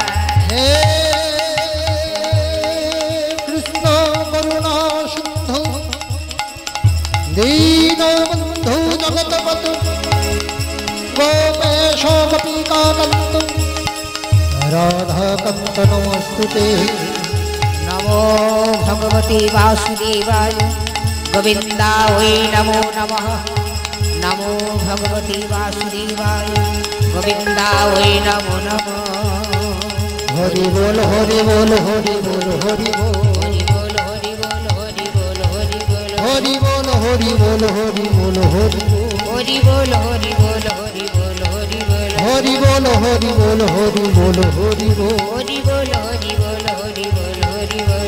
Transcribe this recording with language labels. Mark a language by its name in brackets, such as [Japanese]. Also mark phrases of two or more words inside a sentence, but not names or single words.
[Sanskrit] হে কৃষ্ণ করুণা সিন্ধু, দীন বন্ধু জগৎপতু, গোপেশ গোপিকা কান্ত, রাধা কান্ত নমস্তুতে। नमो भगवते वासुदेवाय, गोविन्दाय नमो नमः। नमो भगवते वासुदेवाय, गोविन्दाय नमो नमः। [Hindi] हरि बोल, हरि बोल, हरि बोल, हरि बोल, हरि बोल, हरि बोल, हरि बोल, हरि बोल, हरि बोल, हरि बोल, हरि बोल, हरि बोल, हरि बोल, हरि बोल, हरि बोल, हरि बोल, हरि बोल, हरि बोल, हरि बोल, हरि बोल। हरि बोल, हरि बोल, हरि बोल, हरि बोल।